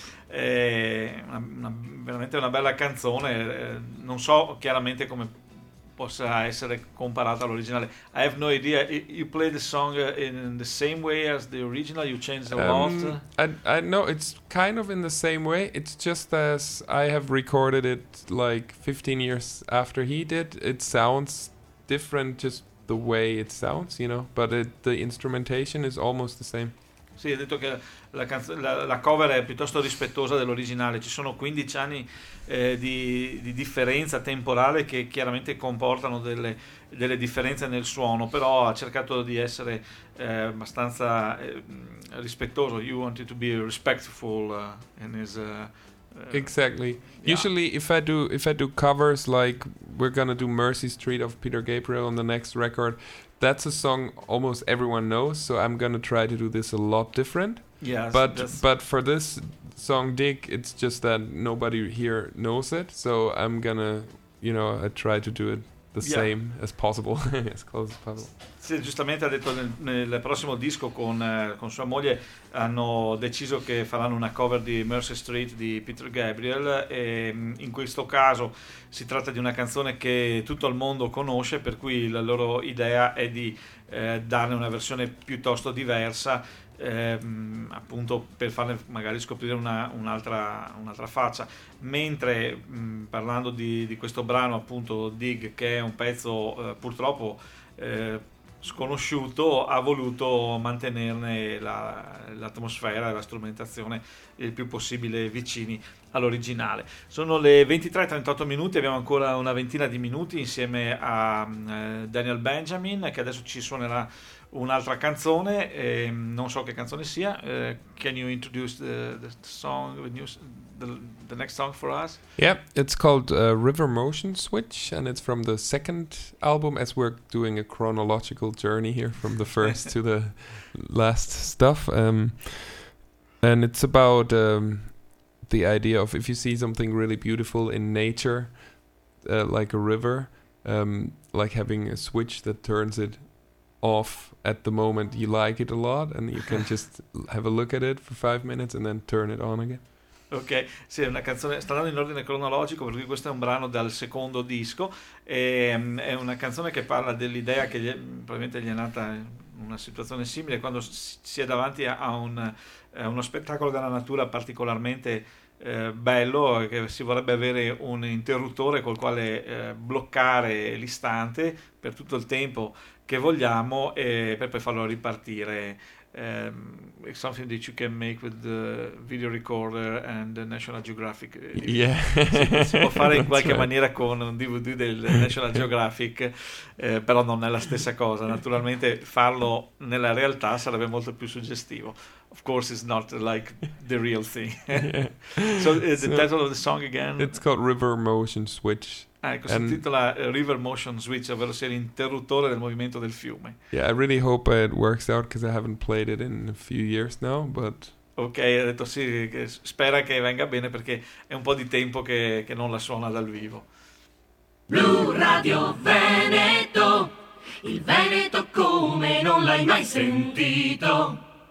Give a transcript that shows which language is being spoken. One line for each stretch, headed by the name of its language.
Italian: È veramente una bella canzone, non so chiaramente come possa essere comparata all'originale.
English: I have no idea. You play the song in the same way as the original? You changed a lot? I know it's kind of in the same way. It's just as I have recorded it like 15 years after he did. It sounds different, just the way it sounds, you know, but it, the instrumentation is almost the same.
Italian: Sì, ha detto che la cover è piuttosto rispettosa dell'originale. Ci sono 15 anni di differenza temporale che chiaramente comportano delle differenze nel suono, però ha cercato di essere abbastanza rispettoso.
English: You wanted to be respectful in his... Exactly. Yeah. Usually if I do covers like we're gonna do Mercy Street of Peter Gabriel on the next record, that's a song almost everyone knows, so I'm gonna try to do this a lot different. Yes, but for this song Dick, it's just that nobody here knows it, so I'm gonna, you know, I try to do it the same as possible, as close as possible.
Italian: Sì, giustamente ha detto nel prossimo disco con sua moglie hanno deciso che faranno una cover di Mercy Street di Peter Gabriel, e in questo caso si tratta di una canzone che tutto il mondo conosce, per cui la loro idea è di darne una versione piuttosto diversa, appunto per farne magari scoprire un'altra faccia. Mentre parlando di questo brano, appunto Dig, che è un pezzo purtroppo sconosciuto, ha voluto mantenerne l'atmosfera e la strumentazione il più possibile vicini all'originale. Sono le 23:38 minuti, abbiamo ancora una ventina di minuti insieme a Daniel Benjamin, che adesso ci suonerà un'altra canzone, non so che canzone sia.
English: Can you introduce the next song for us? Yeah, it's called River Motion Switch, and it's from the second album, as we're doing a chronological journey here from the first to the last stuff. And it's about the idea of if you see something really beautiful in nature, like a river, like having a switch that turns it off at the moment you like it a lot, and you can just have a look at it for 5 minutes and then turn it on again.
Italian: Ok, sì, è una canzone, sta andando in ordine cronologico, perché questo è un brano dal secondo disco, e è una canzone che parla dell'idea che probabilmente gli è nata una situazione simile quando si è davanti a uno spettacolo della natura particolarmente bello, che si vorrebbe avere un interruttore col quale bloccare l'istante per tutto il tempo che vogliamo, e per poi farlo ripartire.
English: Something that you can make with the video recorder and the National Geographic. Yeah.
Italian: Si può fare in qualche maniera con un DVD del National Geographic, però non è la stessa cosa. Naturalmente farlo nella realtà sarebbe molto più suggestivo.
English: Of course it's not like the real thing. So the title of the song again? It's called River Motion Switch.
Italian: Ecco, and si intitola River Motion Switch, ovvero sia l'interruttore del movimento del fiume.
English: Yeah, I really hope it works out because I haven't played it in a few years now, but...
Italian: Ok, ha detto sì, spera che venga bene perché è un po' di tempo che non la suona dal vivo. Blu Radio Veneto, il Veneto come non l'hai mai sentito.